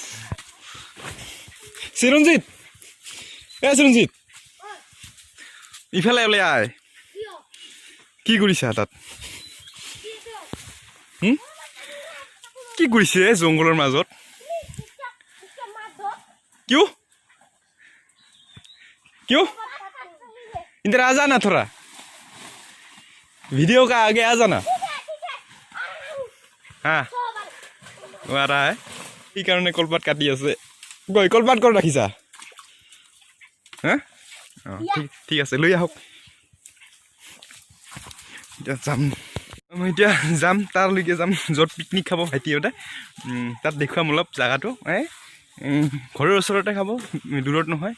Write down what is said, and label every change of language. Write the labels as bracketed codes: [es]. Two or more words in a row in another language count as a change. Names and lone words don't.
[as] চিৰঞ্জিত, চিৰঞ্জিত, ইফালে ওলাই আয়। কি কৰিছা তাত? কি কৰিছে জংঘলৰ মাজত? [hi] কিয় क्यों इधर आ जाना, थोड़ा वीडियो का आगे आ जाना। हाँ, वो आ रहा है। [as] এই কাৰণে কলপাত কাটি আছে। গৈ কলপাত ক'ত ৰাখিছা? হা, ঠিক আছে, লৈ আহক। এতিয়া মই যাম তাৰলৈকে যাম, য'ত পিকনিক খাব ভাইটিহঁতে। তাত দেখুৱাম অলপ জেগাটো। ঘৰৰ ওচৰতে খাব, দূৰত নহয়।